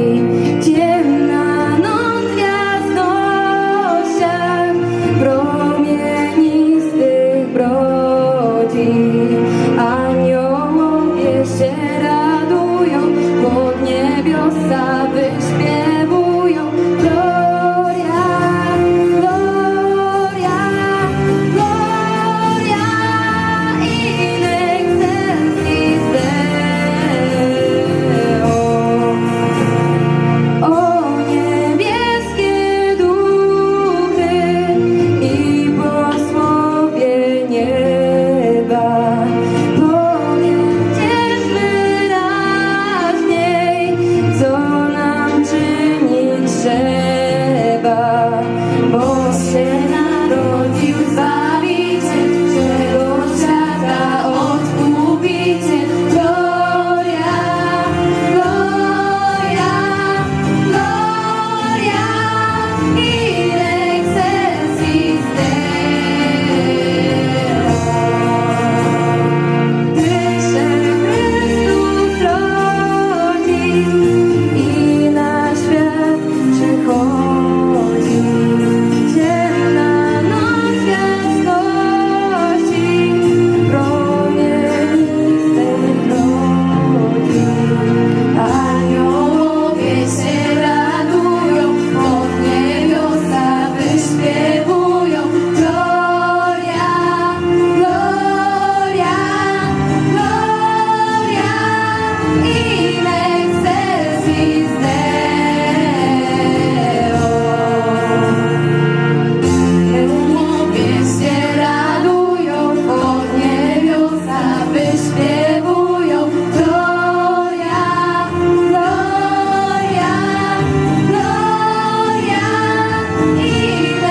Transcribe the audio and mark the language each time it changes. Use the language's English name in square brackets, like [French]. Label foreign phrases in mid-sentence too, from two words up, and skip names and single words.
[Polish] Ciemna noc gwiazdosia promienistych brodzi. Aniołowie się radują, pod niebiosa wyśpiewują. [Latin] Gloria, gloria, gloria in excelsis Deo. [Polish] O niebieskie duchy i posłowie nieba, powiedzcie wyraźniej, co nam czynić trzeba, bo się narodził Zbawiciel, czego świata Odkupiciel. [Latin] Gloria, gloria, gloria in excelsis Deo. [Polish] Gdy się Chrystus rodzi i na świat przychodzi, ciemna noc gwiazdości promienistej brodzi. Aniołowie się radują, pod niebiosa wyśpiewują. [Latin] Gloria, gloria, gloria in excelsis Deo. [Polish] Aniołowie się radują, pod niebiosa wyśpiewują. [Latin] Gloria, gloria, gloria in